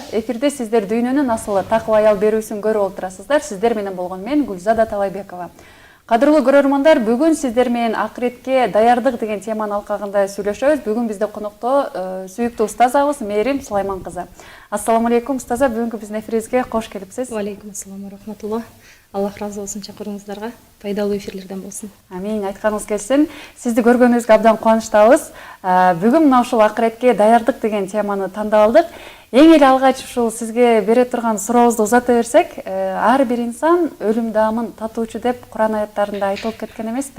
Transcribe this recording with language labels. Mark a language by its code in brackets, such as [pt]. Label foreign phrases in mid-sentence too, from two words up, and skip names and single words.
[ky] Эфирде сиздер дүйнөнүн асылы такып аял берүүсүн көрүп отурасыздар. Сиздер менен болгон мен Гүлзада Талайбекова. Кадырлуу көрөрмандар, бүгүн сиздер менен акыретке даярдык деген теманын алкагында сүйлөшөбүз. Бүгүн бизде конокто сүйүктүү устазабыз Мээрим Сулайман кызы. [ar] السلام عليكم [ky] устаза, бүгүнкү биздин эфирибизге кош келипсиз. [ar] وعليكم السلام ورحمة الله. [ky] Аллах разы болсын, чакыруңуздарга пайдалуу эфирлерден болсун. Амин, айтканыңыз келсин. Сизди көргөнүбүзгө абдан кубанычтабыз. Бүгүн мына ушул акыретке даярдык деген теманы тандап алдык. Эң эле алгач ушул сизге бере турган сурообузду узата берсек, ар бир инсан өлүм даамын татуучу деп Куран аяттарында айтылып кеткен эмеспи?